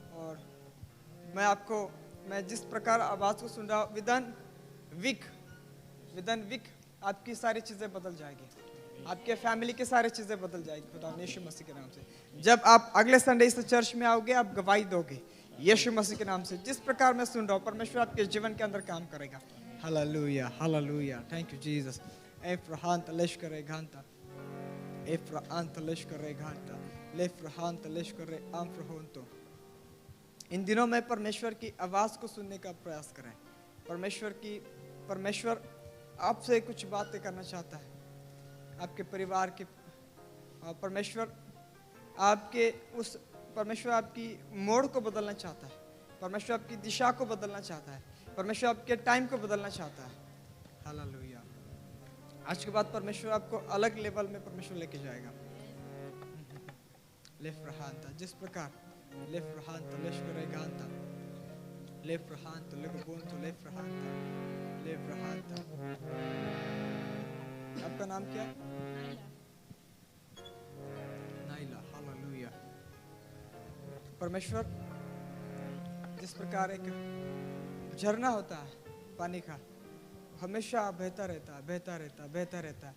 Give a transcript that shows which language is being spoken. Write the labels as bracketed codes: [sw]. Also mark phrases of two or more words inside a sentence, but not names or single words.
[hi] और मैं जिस प्रकार आवाज़ को सुन रहा हूँ, [en] within week [hi] आपकी सारी चीज़ें बदल जाएगी, आपके फैमिली की सारी चीज़ें बदल जाएगी खुदा यीशु मसीह के नाम से। जब आप अगले संडे इस चर्च में आओगे, आप गवाही दोगे यीशु मसीह के नाम से। जिस प्रकार मैं सुन रहा हूँ, परमेश्वर आपके जीवन के अंदर काम करेगा। हालेलुया, हालेलुया। [en] thank you Jesus. एफ्राहान तलेश करे घांता, एफ्राहान तलेश करे घांता, लेफ्राहान तलेश करे आम्फ्रहोंतो। [hi] इन दिनों में परमेश्वर की आवाज़ को सुनने का प्रयास करें। परमेश्वर आपसे कुछ बातें करना चाहता है, आपके परिवार के। परमेश्वर आपकी मोड़ को बदलना चाहता है, परमेश्वर आपकी दिशा को बदलना चाहता है, परमेश्वर आपके टाइम को बदलना चाहता है। हालेलुया। आज के बाद परमेश्वर आपको अलग लेवल में परमेश्वर लेके जाएगा। लेफ्राहांता, जिस प्रकार लेफ्राहांता लेश्करेगांता, लेफ्राहांता लेगबोंतो, लेफ्राहांता, लेफ्राहांता। आपका नाम क्या है? नाइला। हालेलुया। परमेश्वर जिस प्रकार एक झरना होता है पानी का, हमेशा बहता रहता है।